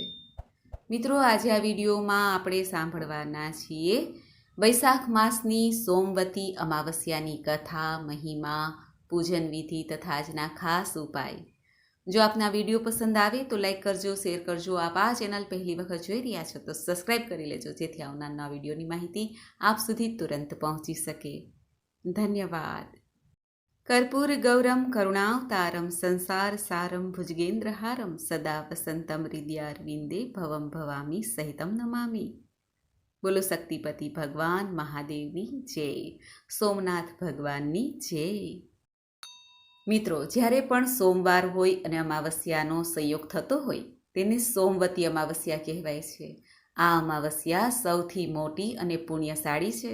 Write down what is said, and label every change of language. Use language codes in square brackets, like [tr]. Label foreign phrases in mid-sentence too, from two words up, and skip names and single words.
[gu] મિત્રો, આજે આ વિડીયોમાં આપણે સાંભળવાના છીએ વૈશાખ માસની સોમવતી અમાવસ્યાની કથા, મહિમા, પૂજન વિધિ તથા આજના ખાસ ઉપાય. જો આપને આ વિડીયો પસંદ આવે તો લાઈક કરજો, શેર કરજો. આપ આ ચેનલ પહેલી વખત જોઈ રહ્યા છો તો સબસ્ક્રાઈબ કરી લેજો, જેથી આવનારના વિડીયોની માહિતી આપ સુધી તુરંત પહોંચી શકે. ધન્યવાદ. [sa] कर्पूर गौरम करुणावतारम संसार सारम भुजगेन्द्रहारम सदा वसंतम हृदयारविंदे भवम भवामी सहितम नमामि. [gu] બોલો શક્તિપતિ ભગવાન મહાદેવની જય, સોમનાથ ભગવાનની જય. મિત્રો, જ્યારે પણ સોમવાર હોય અને અમાવસ્યાનો સંયોગ થતો હોય તેને સોમવતી અમાવસ્યા કહેવાય છે. આ અમાવસ્યા સૌથી મોટી અને પુણ્યશાળી છે.